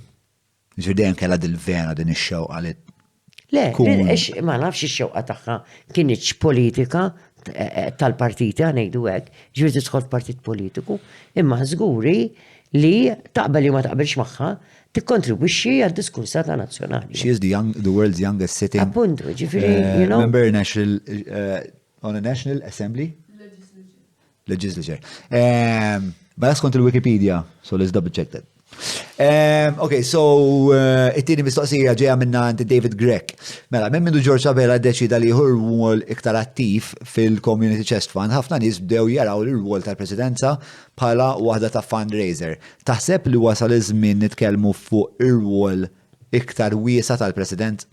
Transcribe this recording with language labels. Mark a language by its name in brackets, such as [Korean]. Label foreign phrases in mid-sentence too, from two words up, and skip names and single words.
[Maltese] Ġifieri dejjem kellha dil-vena din ix-xewqa li Le, ma nafx ix-xewqa tagħha kienx politika tal-partiti ngħidu hekk, ġifieri tidħol f'partit politiku, imma żguri li taqbel li ma taqbilx magħha tikkontribwixxi għad-diskursata nazzjonali. [English] She is the world's youngest sitting [Maltese] Appuntu, ġifieri, [English] member on a National Assembly? Legislature. [Maltese] Bada skont il-Wikipedia, [English] so let's double check that. [Maltese] Okay, so it-tieni mistoqsija ġejja minna David Grech. Mela, minn mindu George Abela ddeċida li hu rwol iktar attiv fil-Community Chest Fund, ħafna nies bdew jaraw l-rwol tal-Presidenza bħala waħda ta' fundraiser. Taħseb li wasal iż-żmien nitkellmu fuq ir-rwol iktar wiesa tal-President?